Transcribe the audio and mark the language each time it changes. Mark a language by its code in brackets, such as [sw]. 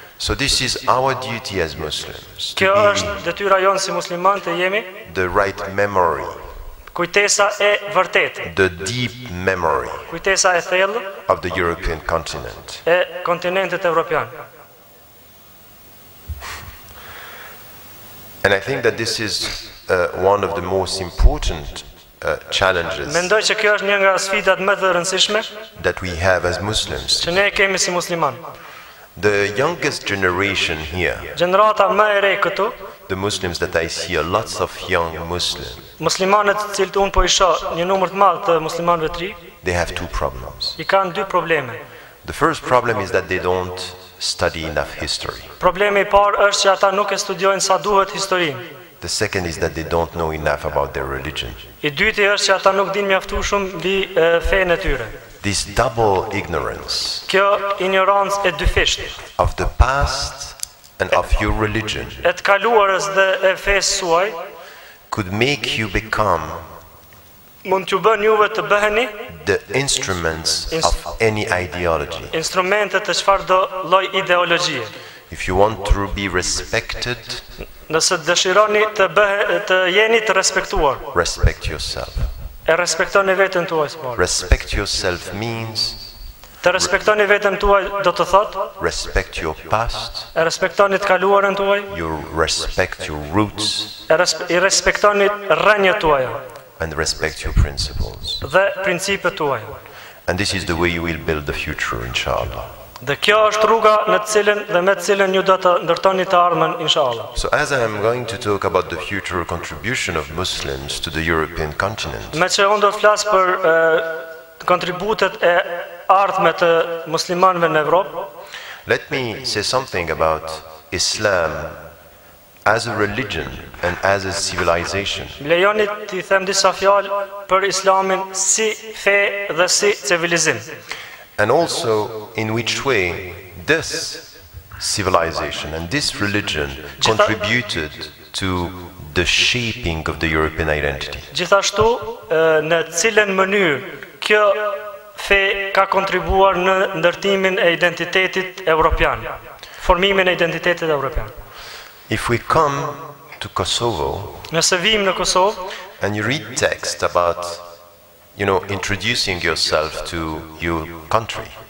[en] So this is our duty as Muslims, [sq] Kjo [en] to [sq] është detyra jonë si musliman të jemi [en] be the right memory, [sq] kujtesa e vërtetë, [en] the deep memory [sq] kujtesa e thellë [en] of the European continent. [sq] e kontinentit evropian. [en] And I think that this is one of the most important challenges [sq] Mendoj që kjo është një nga sfidat më të rëndësishme [en] that we have as Muslims. [sq] që ne kemi si musliman. [en] The youngest generation here, [sq] Gjenerata më e re këtu, [en] the Muslims that I see, are lots of young Muslims. [sq] muslimanët të cilët unë po i shoh, një numër të madh të muslimanëve të ri, [en] they have two problems. [sq] I kanë dy probleme. [en] The first problem is that they don't study enough history. [sq] Problemi I parë është që ata nuk e studiojnë sa duhet historinë. [en] The second is that they don't know enough about their religion. [sq] I dyti është që ata nuk dinë mjaftu shumë mbi fenë e tyre. [en] This double ignorance [sq] Kjo ignorancë e dyfishtë [en] of the past and of your religion [sq] e të kaluarës dhe e fesë suaj [en] could make you become [sq] mund t'ju bën juve të bëheni [en] the instruments of any ideology. [sq] instrumente të çfarëdo lloj ideologjie. [en] If you want to be respected, [sq] Nëse dëshironi të jeni të respektuar, [en] respect yourself. [sq] e respektoni veten tuaj së pari. [en] Respect yourself means [sq] Të respektoni veten tuaj do të thotë, [en] respect your past, [sq] e respektoni të kaluarën tuaj, [en] you respect your roots, [sq] i respektoni rrënjët tuaja [en] and respect your principles. [sq] dhe principet tuaja. [en] And this is the way you will build the future, inshallah. [sq] Dhe kjo është rruga në të cilën dhe me të cilën ju do të ndërtoni të ardhmen inshallah. [en] So as I am going to talk about the future contribution of Muslims to the European continent, [sq] Me që unë do të flas për kontributet e ardhme të muslimanëve në Evropë, [en] let me say something about Islam as a religion and as a civilization. [sq] lejoni t'i them disa fjalë për Islamin si fe dhe si civilizim. [en] And also in which way this civilization and this religion contributed to the shaping of the European identity. [sq] Gjithashtu, në cilën mënyrë kjo fe ka kontribuar në ndërtimin e identitetit evropian, formimin e identitetit evropian. [en] If we come to Kosovo [sq] Nëse vim në Kosovë [en] and you read text about, introducing yourself to your country,